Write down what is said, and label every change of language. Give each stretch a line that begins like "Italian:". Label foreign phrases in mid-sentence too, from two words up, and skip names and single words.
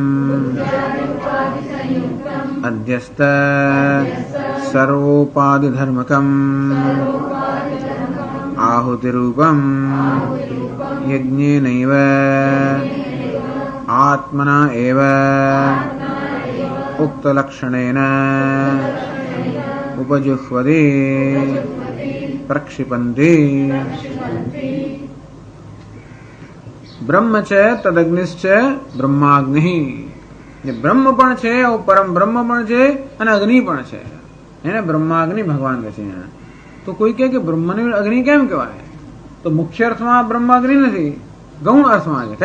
Sanskrit: अध्यस्त सर्वोपाधि धर्मकम आहुति रूपम यज्ञेनैव आत्मना एव उक्त लक्षणेन उपजुह्वति प्रक्षिपन्ति.
Gujarati: બ્રહ્મ છે તદગ્નિશ્ચ બ્રહ્માગ્નિ. જે બ્રહ્મ પણ છે, પરમ બ્રહ્મ પણ છે અને અગ્નિ પણ છે. એને બ્રહ્માગ્નિ ભગવાન કહે છે. તો કોઈ કહે કે બ્રહ્મને અગ્નિ કેમ કહેવાય? તો મુખ્ય અર્થમાં બ્રહ્માગ્નિ નથી, ગૌણ અર્થમાં છે.